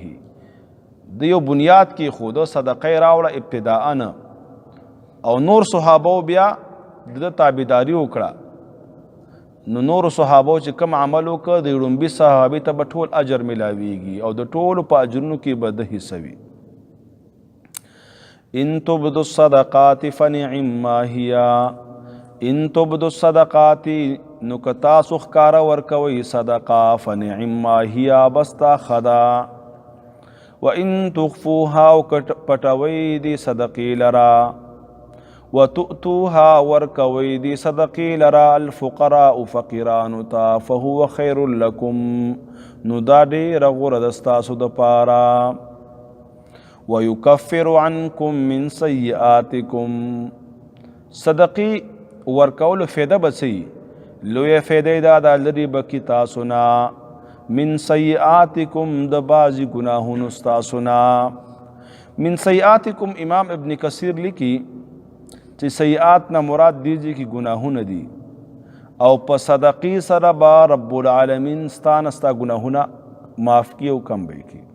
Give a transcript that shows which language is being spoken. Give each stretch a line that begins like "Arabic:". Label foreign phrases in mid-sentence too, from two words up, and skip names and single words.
Pashto: د یو بنیاد کېښوده، صدقه یې راوړه ابتداء نه، او نور صحابو بیا د تابعداري وکړه. نو نورو صحابو چې کوم عمل وکړه د ړومبي صحابي ته به ټول اجر ملاویږي او د ټولو په اجرونو کې به د حصه وي.
Arabic: ان تبدوا الصدقات فنعما هي، ان تبدوا الصدقات
Pashto: نو که تاسو ښکاره ورکوئ صدقه
Arabic: فنعما هي
Pashto: بستا خدا، وان تخفوها او پټوئ دې صدقې لرا، وتؤتوها ورکوئ دې صدقې لرا الفقراء فقیرانو ته،
Arabic: فهو خیر لکم
Pashto: نو دا ډېره غوره ده ستاسو دپاره.
Arabic: ويكفر عنكم من سيئاتكم،
Pashto: صدقې ورکولو فایده به څه وي؟ لویه فایده یې دا ده لرې به کړي تاسو نه
Arabic: من سیئاتکم
Pashto: د بعضې ګناهونو ستاسو نه.
Arabic: من سیئاتکم
Pashto: امام ابن کثیر لیکي چې سیئات نه مراد دیږي کې ګناهونه دي، او په صدقې سره به رب العالمین ستا نه ستا ګناهونه معاف کړي او کم به یې کړي.